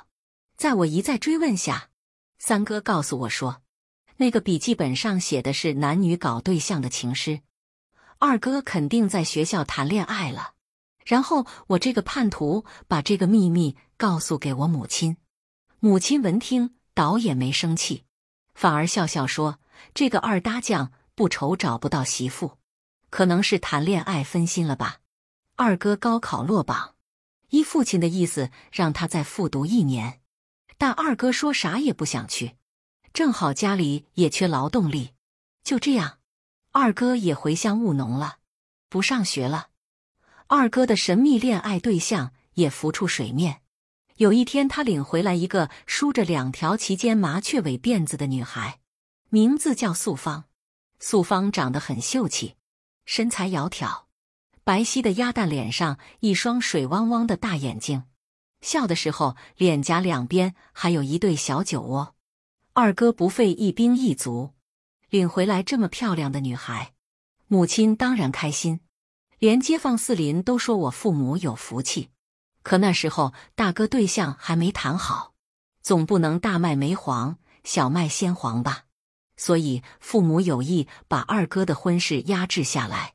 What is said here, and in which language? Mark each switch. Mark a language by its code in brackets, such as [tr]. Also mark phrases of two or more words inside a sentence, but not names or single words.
[zh] 在我一再追問下，三哥告訴我說，那個筆記本上寫的是男女搞對象的情詩，二哥肯定在學校談戀愛了。然後我這個叛徒把這個秘密告訴給我母親，母親聞聽倒也沒生氣，反而笑笑說，這個二搭將不愁找不到媳婦，可能是談戀愛分心了吧。二哥高考落榜，依父親的意思讓他再復讀1年，但二哥說啥也不想去，正好家裡也缺勞動力。就這樣，二哥也回鄉務農了，不上學了。二哥的神秘戀愛對象也浮出水面。有一天，他領回來一個梳着2條齊肩麻雀尾辮子的女孩，名字叫素芳。素芳長得很秀氣，身材窈窕，白皙的鴨蛋臉上一雙水汪汪的大眼睛，笑的時候臉頰兩邊還有一對小酒窩。二哥不費一兵一卒領回來這麼漂亮的女孩，母親當然開心，連街坊四鄰都說我父母有福氣。可那時候大哥對象還沒談好，總不能大麥沒黃，小麥先黃吧，所以父母有意把二哥的婚事壓制下來。